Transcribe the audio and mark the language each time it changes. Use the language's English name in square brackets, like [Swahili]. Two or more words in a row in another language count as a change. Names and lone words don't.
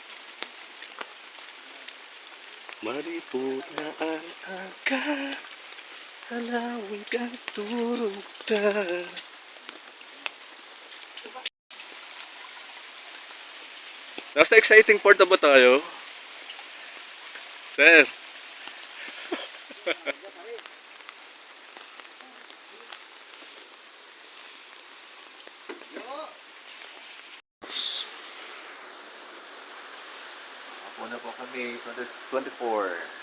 [Bikol] Malipot na ang aga, halawig ang turugta. [Filipino] Nasa exciting part na ba tayo? Sir? Ako na po kami, 24.